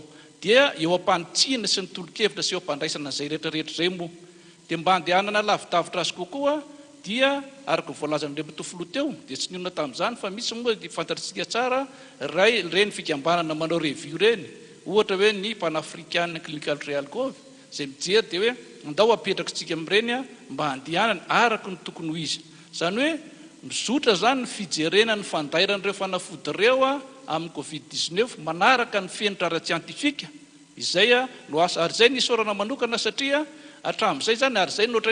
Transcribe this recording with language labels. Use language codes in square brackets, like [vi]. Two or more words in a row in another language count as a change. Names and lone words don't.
[mg] Dia eo ampanitsihana sy ny tolokevitra sy eo ampandraisana izay rehetrarehetra izay moa dia mba handehanana lavidavitra azy kokoa dia araka voalazan'Andriamatofilo teo dia tsy ninona tamin'izany fa misy moa fantatritsika tsara reny fikambanana manao review reny ohatra hoe ny panafricaine [en] clinical trial [mg] cove izay mijery dia hoe andao apetrakitsika amin'ireny mba handehanana araka ny tokony ho izy. Izany hoe mizotra zany ny fijerena ny fandairan'ireo fanafody ireo amin'ny Covid-19 manaraka ny fenitra ara-tsientifika izay no asa ary izay nisorana manokana satria hatramin'izay zany ary izay nohatra